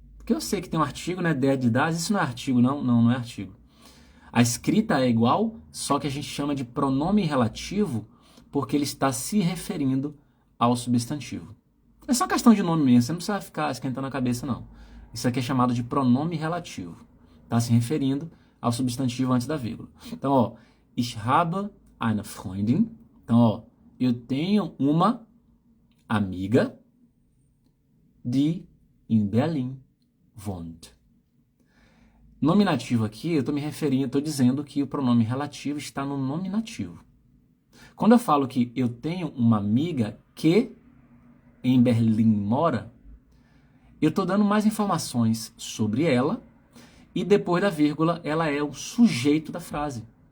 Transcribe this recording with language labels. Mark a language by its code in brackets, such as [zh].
[pt] Porque eu sei que tem um artigo, né? Der de das, isso não é artigo, não. Não é artigo. A escrita é igual, só que a gente chama de pronome relativo porque ele está se referindo ao substantivo. É só questão de nome mesmo, você não precisa ficar esquentando a cabeça, não. Isso aqui é chamado de pronome relativo. Está se referindo ao substantivo antes da vírgula. Então, ó, [de] ich habe eine Freundin. [pt] Então, ó, eu tenho uma amiga [de] die in Berlin wohnt. [pt] Nominativo aqui, eu estou me referindo, estou dizendo que o pronome relativo está no nominativo. Quando eu falo que eu tenho uma amiga que em Berlim mora, eu estou dando mais informações sobre ela e depois da vírgula ela é o sujeito da frase.